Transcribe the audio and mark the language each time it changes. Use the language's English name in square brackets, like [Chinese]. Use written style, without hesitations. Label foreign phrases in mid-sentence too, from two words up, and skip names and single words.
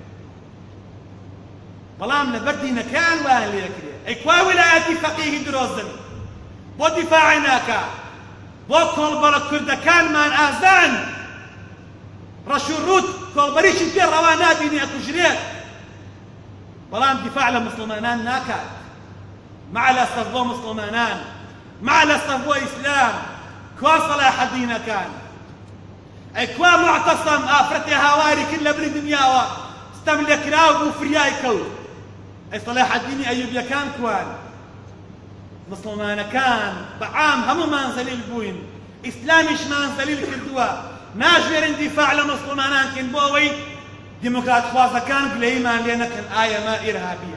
[Central Kurdish] بەڵام لەبەر دینەکەیان وایان لێ کرێ. ئەی کوا ویلایەتی فەقیهی درۆزن بۆ دیفاعی ناکا، بۆ کۆڵبەڕە کوردەکانمان ئازان ڕەش و ڕوت کۆڵبەریشی پێ ڕەوا نابینی ئەکوژرێت، بەڵام دیفاع لە مسلمانان ناکات. [Arabic] مع الأسف [Central Kurdish] بۆ مسلمانان، [Arabic] مع الأسف [Central Kurdish] بۆ ئیسلام کوا صلاح دینەکان، ئەی کوا معتەسەم ئافرەتێ هاواری کرد لە بری دنیاوە ستەم لێ کراوە بوو فریای کەوت. ئەی صلاح الدینی ئەیوبیەکان کوان؟ مسلمانەکان بەعام هەموومان زەلیل بووین، ئیسلامیشمان زەلیل کردووە، ناژێرن دیفاع لە مسلمانان کەین بۆ ئەوەی دیموکرات خوازەکان گلەیمان لێ نەکەن ئایە ما ئیرهابیە.